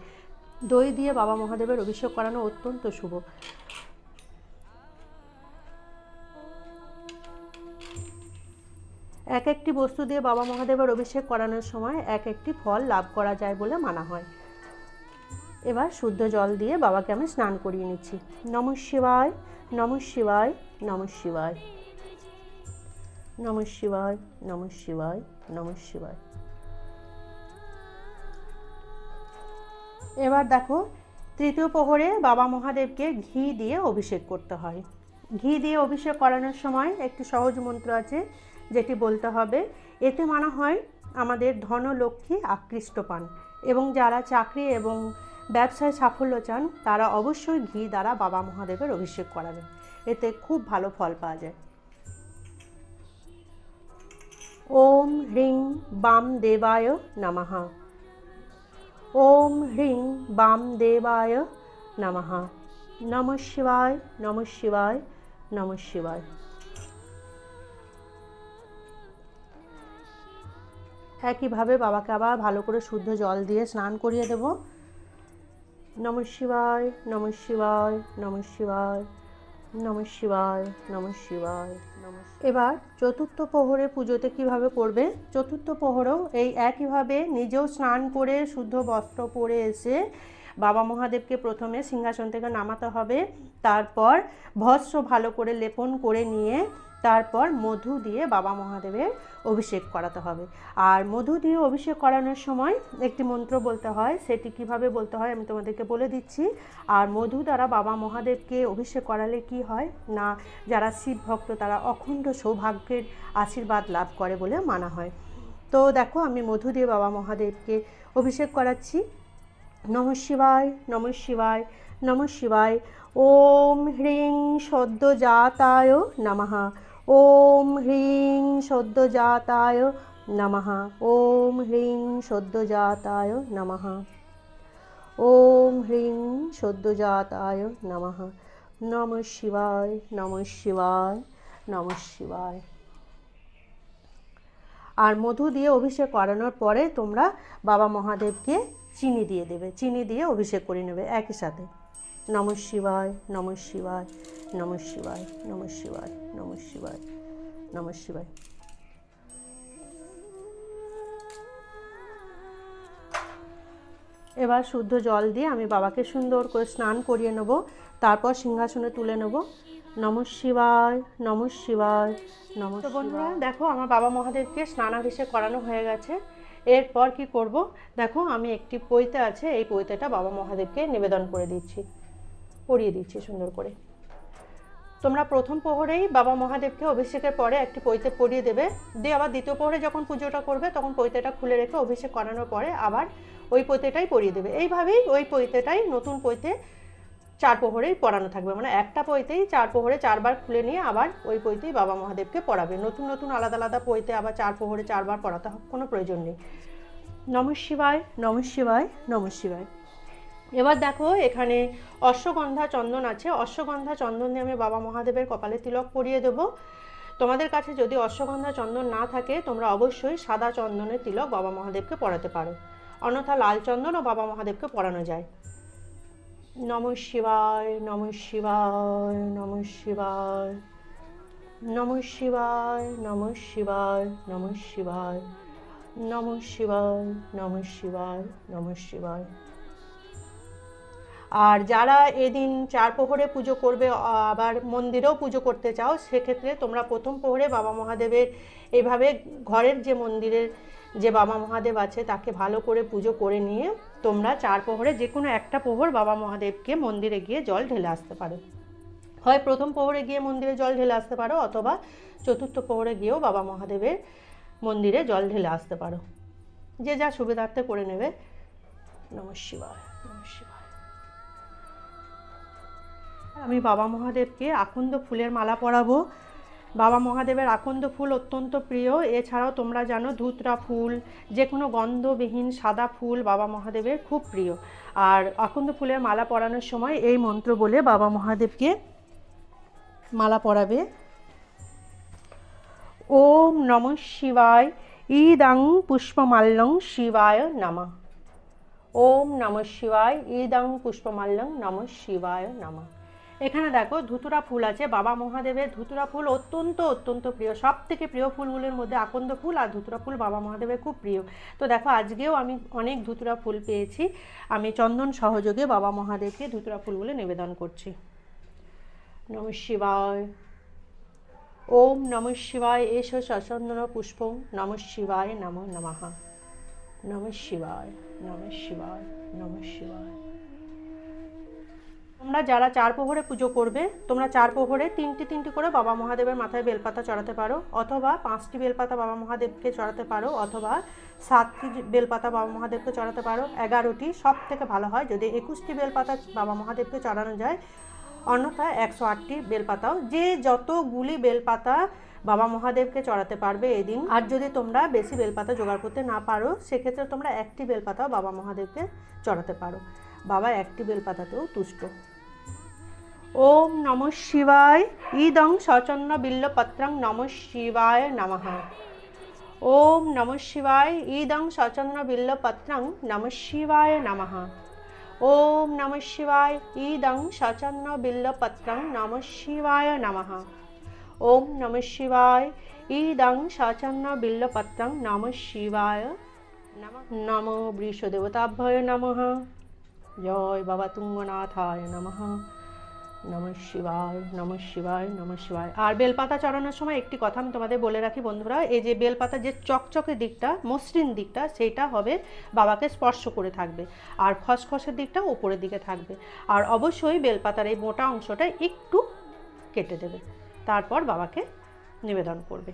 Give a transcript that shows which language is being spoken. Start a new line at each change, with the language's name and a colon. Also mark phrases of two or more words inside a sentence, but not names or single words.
Bangla: দই দিয়ে বাবা মহাদেবের অভিষেক করানো অত্যন্ত শুভ। এক একটি বস্তু দিয়ে বাবা মহাদেবের অভিষেক করানোর সময় এক একটি ফল লাভ করা যায় বলে মানা হয়। এবার শুদ্ধ জল দিয়ে বাবাকে আমি স্নান করিয়ে নিচ্ছি।
Sanskrit: নমঃ শিবায়, নমঃ শিবায়, নমঃ শিবায়, নমঃ শিবায়, নমঃ শিবায়, নমঃ শিবায়।
Bangla: এবার দেখো তৃতীয় প্রহরে বাবা মহাদেবকে ঘি দিয়ে অভিষেক করতে হয়। ঘি দিয়ে অভিষেক করানোর সময় একটি সহজ মন্ত্র আছে যেটি বলতে হবে, এতে মানা হয় আমাদের ধনলক্ষ্মী আকৃষ্ট পান এবং যারা চাকরি এবং ব্যবসায় সাফল্য চান তারা অবশ্যই ঘি দ্বারা বাবা মহাদেবের অভিষেক করাবেন, এতে খুব ভালো ফল পাওয়া যায়।
Sanskrit: ওম হ্রিং বাম দেবায় নমঃ। ওম হ্রিং বাম দেবায় নমঃ। নমঃ শিবায়, নমঃ শিবায়, নমঃ শিবায়।
Bangla: একইভাবে বাবাকে আবার ভালো করে শুদ্ধ জল দিয়ে স্নান করিয়ে দেব।
Sanskrit: নমঃ শিবায়, নমঃ শিবায়, নমঃ শিবায়, নমঃ শিবায়, নমঃ শিবায়, নমঃ।
Bangla: এবার চতুর্থ প্রহরে পুজোতে কিভাবে করবে, চতুর্থ প্রহরেও এই একইভাবে নিজেও স্নান করে শুদ্ধ বস্ত্র পরে এসে বাবা মহাদেবকে প্রথমে সিংহাসন থেকে নামাতে হবে, তারপর ভস্ম ভালো করে লেপন করে নিয়ে তারপর মধু দিয়ে বাবা মহাদেবের অভিষেক করাতে হবে। আর মধু দিয়ে অভিষেক করানোর সময় একটি মন্ত্র বলতে হয়, সেটি কিভাবে বলতে হয় আমি তোমাদেরকে বলে দিচ্ছি। আর মধু দ্বারা বাবা মহাদেবকে অভিষেক করালে কি হয় না, যারা শিব ভক্ত তারা অখণ্ড সৌভাগ্যের আশীর্বাদ লাভ করে বলে মানা হয়। তো দেখো আমি মধু দিয়ে বাবা মহাদেবকে অভিষেক করাচ্ছি।
Sanskrit: নমঃ শিবায়, নমঃ শিবায়, নমঃ শিবায়। ওম হ্রিং সদ্যজাতায় নমঃ। ওম হ্রিং সদ্যজাতায় নমঃ। ওম হ্রিং সদ্যজাতায় নমঃ। ওম হ্রিং সদ্যজাতায় নমঃ। নমঃ শিবায়, নমঃ শিবায়, নমঃ শিবায়।
Bangla: আর মধু দিয়ে অভিষেক করানোর পরে তোমরা বাবা মহাদেবকে চিনি দিয়ে দেবে, চিনি দিয়ে অভিষেক করে নেবে একই সাথে।
Sanskrit: নমঃ শিবায়, নমঃ শিবায়, নমঃ শিবায়, নমঃ শিবায়, নমঃ শিবায়, নমঃ শিবায়।
Bangla: এবার শুদ্ধ জল দিয়ে আমি বাবাকে সুন্দর করে স্নান করিয়ে নেব, তারপর সিংহাসনে তুলে নেব।
Sanskrit: নমঃ শিবায়, নমঃ শিবায়, নমঃ।
Bangla: তো বন্ধুরা দেখো আমার বাবা মহাদেবকে স্নানাভিষেক করানো হয়ে গেছে। এরপর কি করব, দেখো আমি একটি পৈতে আছে, এই পৈতেটা বাবা মহাদেবকে নিবেদন করে দিচ্ছি, পরিয়ে দিচ্ছি সুন্দর করে। তোমরা প্রথম প্রহরেই বাবা মহাদেবকে অভিষেকের পরে একটি পৈতে পরিয়ে দেবে, দিয়ে আবার দ্বিতীয় প্রহরে যখন পুজোটা করবে তখন পৈতেটা খুলে রেখে অভিষেক করানোর পরে আবার ওই পৈতেটাই পরিয়ে দেবে। এইভাবেই ওই পৈতেটাই নতুন পৈতে 4 প্রহরেই পরানো থাকবে, মানে একটা পৈতেই 4 প্রহরে 4 বার খুলে নিয়ে আবার ওই পৈতেই বাবা মহাদেবকে পরাবে। নতুন নতুন আলাদা আলাদা পৈতে আবার 4 প্রহরে 4 বার পরাতে কোনো প্রয়োজন নেই।
Sanskrit: নমঃ শিবায়, নমঃ শিবায়, নমঃ শিবায়।
Bangla: এবার দেখো এখানে অশ্বগন্ধা চন্দন আছে, অশ্বগন্ধা চন্দন দিয়ে আমি বাবা মহাদেবের কপালে তিলক পরিয়ে দেবো। তোমাদের কাছে যদি অশ্বগন্ধা চন্দন না থাকে তোমরা অবশ্যই সাদা চন্দনের তিলক বাবা মহাদেবকে পরাতে পারো, অন্যথা লাল চন্দনও বাবা মহাদেবকে পরানো যায়।
Sanskrit: নমঃ শিবায়, নমঃ শিবায়, নমঃ শিবায়, নমঃ শিবায়, নমঃ শিবায়, নমঃ শিবায়, নমঃ শিবায়, নমঃ শিবায়, নমঃ শিবায়।
Bangla: আর যারা এদিন 4 প্রহরে পুজো করবে আবার মন্দিরেও পুজো করতে চাও, সেক্ষেত্রে তোমরা প্রথম প্রহরে বাবা মহাদেবের এভাবে ঘরের যে মন্দিরের যে বাবা মহাদেব আছে তাকে ভালো করে পুজো করে নিয়ে তোমরা 4 প্রহরে যে কোনো একটা প্রহর বাবা মহাদেবকে মন্দিরে গিয়ে জল ঢেলে আসতে পারো। হয় প্রথম প্রহরে গিয়ে মন্দিরে জল ঢেলে আসতে পারো, অথবা চতুর্থ প্রহরে গিয়েও বাবা মহাদেবের মন্দিরে জল ঢেলে আসতে পারো, যে যা সুবিধার্থে করে নেবে।
Sanskrit: নমঃ শিবায়, নমঃ শিবায়।
Bangla: আমি বাবা মহাদেবকে আকন্দ ফুলের মালা পরাবো। বাবা মহাদেবের আকন্দ ফুল অত্যন্ত প্রিয়। এছাড়াও তোমরা জানো ধুতরা ফুল, যে কোনো গন্ধবিহীন সাদা ফুল বাবা মহাদেবের খুব প্রিয়। আর আকন্দ ফুলের মালা পরানোর সময় এই মন্ত্র বলে বাবা মহাদেবকে মালা পরাবে।
Sanskrit: ওম নমঃ শিবায় ইদং পুষ্পমাল্যং শিবায় নমঃ। ওম নমঃ শিবায় ইদং পুষ্পমাল্যং নমঃ শিবায় নমঃ।
Bangla: এখানে দেখো ধুতুরা ফুল আছে, বাবা মহাদেবের ধুতুরা ফুল অত্যন্ত অত্যন্ত প্রিয়। সব থেকে প্রিয় ফুলগুলোর মধ্যে আকন্দ ফুল আর ধুতুরা ফুল বাবা মহাদেবের খুব প্রিয়। তো দেখো আজকেও আমি অনেক ধুতুরা ফুল পেয়েছি, আমি চন্দন সহযোগে বাবা মহাদেবকে ধুতুরা ফুলগুলো নিবেদন করছি।
Sanskrit: নমঃ শিবায়। ওম নমঃ শিবায় এষ সচন্দন পুষ্পং নমঃ শিবায় নমঃ নমঃ। নমঃ শিবায়, নমঃ শিবায়, নমঃ শিবায়।
Bangla: তোমরা যারা 4 প্রহরে পুজো করবে, তোমরা 4 প্রহরে 3টি করে বাবা মহাদেবের মাথায় বেলপাতা চড়াতে পারো, অথবা 5টি বেলপাতা বাবা মহাদেবকে চড়াতে পারো, অথবা 7টি বেলপাতা বাবা মহাদেবকে চড়াতে পারো, 11টি। সব থেকে ভালো হয় যদি 21টি বেলপাতা বাবা মহাদেবকে চড়ানো যায়, অন্যথায় 108টি বেলপাতাও। যে যতগুলি বেলপাতা বাবা মহাদেবকে চড়াতে পারবে এদিন। আর যদি তোমরা বেশি বেলপাতা জোগাড় করতে না পারো, সেক্ষেত্রে তোমরা 1টি বেলপাতাও বাবা মহাদেবকে চড়াতে পারো। বাবা 1টি বেলপাতাতেও তুষ্ট।
Sanskrit: ওম নমঃ শিবায় ইদং সচন্ন বিল্লপত্রং নমঃ শিবায় নমঃ। ওম নমঃ শিবায় ইদং সচন্ন বিল্লপত্রং নমঃ শিবায় নমঃ। ওম নমঃ শিবায় ইদং সচন্ন বিল্লপত্রং নমঃ শিবায় নমঃ। ওম নমঃ শিবায় ইদং সচন্ন বিল্লপত্রং নমঃ শিবায় নমঃ। নমো বৃষদেবতাভ্যয় নমঃ। জয় বাবা তুঙ্গনাথায় নমঃ। নমঃ শিবায়, নমঃ শিবায়, নমঃ শিবায়।
Bangla: আর বেলপাতা চড়ানোর সময় একটি কথা আমি তোমাদের বলে রাখি বন্ধুরা, এই যে বেলপাতা যে চকচকে দিকটা, মসৃণ দিকটা, সেইটা হবে বাবাকে স্পর্শ করে থাকবে, আর খসখসের দিকটা উপরের দিকে থাকবে। আর অবশ্যই বেলপাতার এই মোটা অংশটা একটু কেটে দেবে, তারপর বাবাকে নিবেদন করবে।